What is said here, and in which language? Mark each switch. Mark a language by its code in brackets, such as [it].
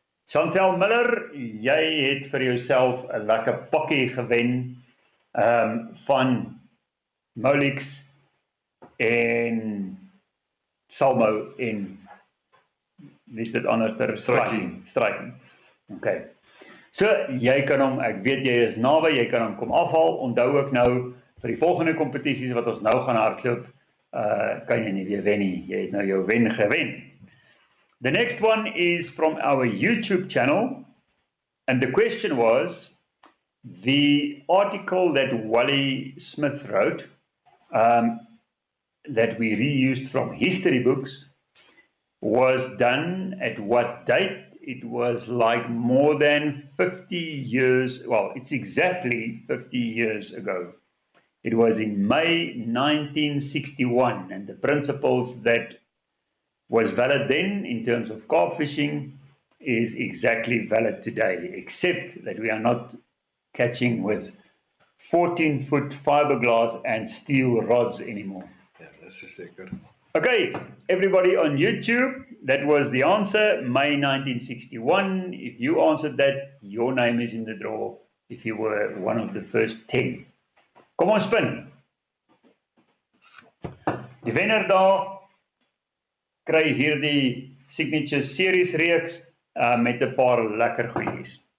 [af] Chantel Miller, jy het vir jouself 'n lekker pakkie gewen van Molix en Salmo en wie is dit anderster? Striking. Okay. So, jy kan hom, ek weet jy is naby, jy kan hom kom afhaal, onthou ook nou, vir die volgende kompetisies wat ons nou gaan hardloop, kan jy nie weer wen nie, jy het nou jou wen gewen. [en] The next one is from our YouTube channel, and the question was, the article that Wally Smith wrote, that we reused from history books, was done at what date? It was like more than 50 years, well, it's exactly 50 years ago. It was in May 1961, and the principles that was valid then in terms of carp fishing is exactly valid today, except that we are not catching with 14-foot fiberglass and steel rods anymore. [af] Ja, dis verseker. [en] Okay, everybody on YouTube, that was the answer, May 1961. If you answered that, your name is in the draw if you were one of the first 10. [af] Kom ons spin. Die wenner daar kry hierdie Signature Series reeks met 'n paar lekker goedjies.